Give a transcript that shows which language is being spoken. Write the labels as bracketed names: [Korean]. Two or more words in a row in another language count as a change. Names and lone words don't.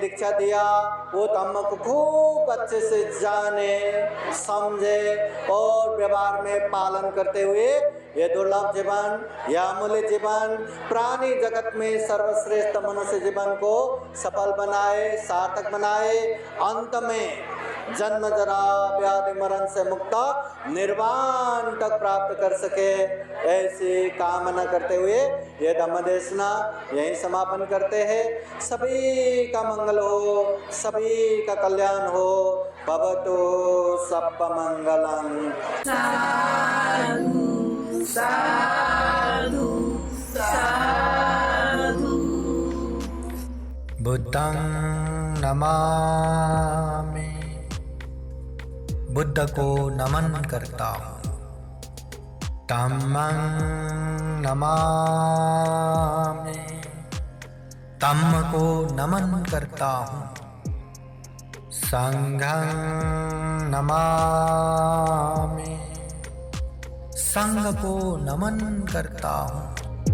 [Hindi] दीक्षा दिया वो धम्म को खूब अच्छे से जाने, समझे और व्यवहार में पालन करते हुए ये दुर्लभ जीवन, यह अमूल्य जीवन, प्राणी जगत में सर्वश्रेष्ठ मनुष्य जीवन को सफल बनाए, सार्थक बनाए, अंत में जन्म जरा व्याधि मरण से मुक्त निर्वाण तक प्राप्त कर सके, ऐसी कामना करते हुए ये धम्म देशना यहीं समापन करते हैं। सभी का मंगल हो, सभी का कल्याण हो। [Pali] भवतु सप्प मंगलम्। साधु साधु साधु। बुद्धं नमामि, [Hindi] बुद्ध को नमन करता हूँ। [Pali] धम्मं नमामि, [Hindi] धम्म को नमन करता हूँ। [Pali] संघं नमामि, [Hindi] संघ को नमन करता हूँ।